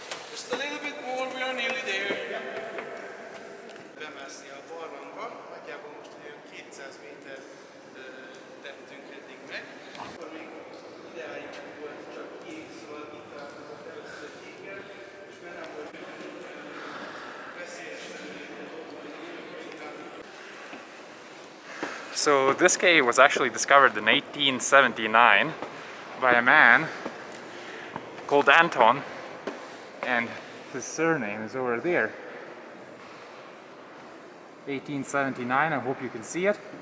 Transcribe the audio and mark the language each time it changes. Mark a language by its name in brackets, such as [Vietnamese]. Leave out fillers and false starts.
[English] just a little bit more, we are nearly there. [Hungarian] Bemászni a barlangba, nagyjából most olyan 200 méter tettünk eddig meg. Akkor még ideáig volt csak kék, szóval itt találkozott először kékkel, és már nem volt veszélyesen. [English] So this cave was actually discovered in 1879 by a man called Anton, and his surname is over there. 1879, I hope you can see it.